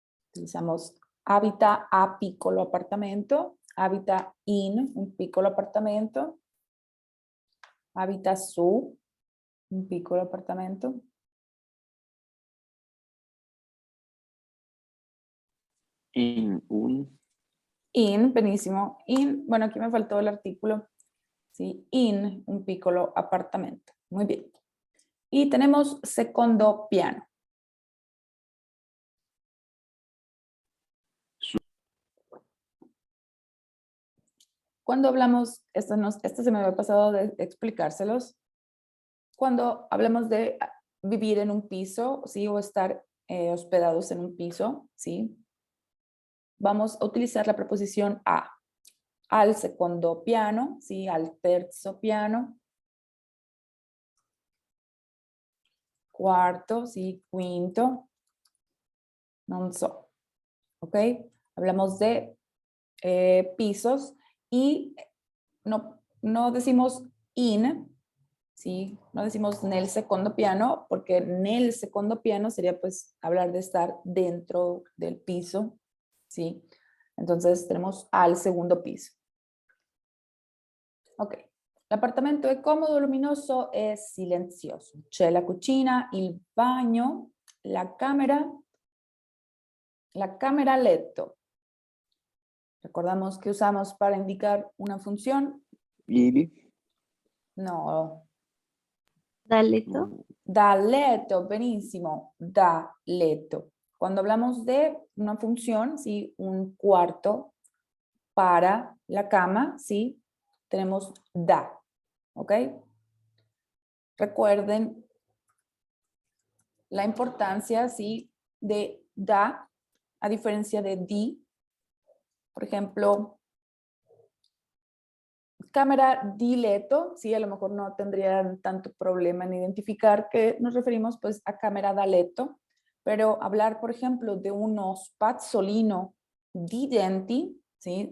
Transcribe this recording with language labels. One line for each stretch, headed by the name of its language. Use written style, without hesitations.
Italian: Utilizamos abita a piccolo apartamento, abita in un piccolo apartamento, abita su un piccolo apartamento. In un, In, benissimo.
Spanish: In, bueno, aquí me faltó el artículo. ¿Sí?
Italian: In un piccolo apartamento.
Spanish: Muy bien. Y tenemos secondo piano. Cuando hablamos, esto se me había pasado de explicárselos. Cuando hablamos de vivir en un piso, ¿sí? O estar hospedados en un piso, ¿sí? Vamos a utilizar la preposición a.
Italian: Al secondo piano, ¿sí? Al terzo piano.
Spanish: Cuarto, ¿sí? Quinto.
Italian: Non so.
Spanish: ¿Ok? Hablamos de pisos y no decimos in, ¿sí? No decimos
Italian: nel secondo piano,
Spanish: porque nel secondo piano sería pues hablar de estar dentro del piso, ¿sí? Entonces tenemos al segundo piso. Ok.
Italian: L'appartamento è comodo, luminoso e silenzioso. C'è la cucina, il bagno, la camera letto.
Spanish: Recordamos que usamos para indicar una función.
Italian: il,
Spanish: No,
Italian: Da letto. da letto, benissimo, da letto.
Spanish: Cuando hablamos de una función, ¿sí? Un cuarto para la cama, ¿sí? Tenemos da, ¿ok? Recuerden la importancia, ¿sí? De da, a diferencia de di. Por ejemplo, cámara di letto, sí, a lo mejor no tendrían tanto problema en identificar que nos referimos pues a cámara da letto, pero hablar, por ejemplo, de
Italian: uno spazzolino di denti,
Spanish: ¿sí?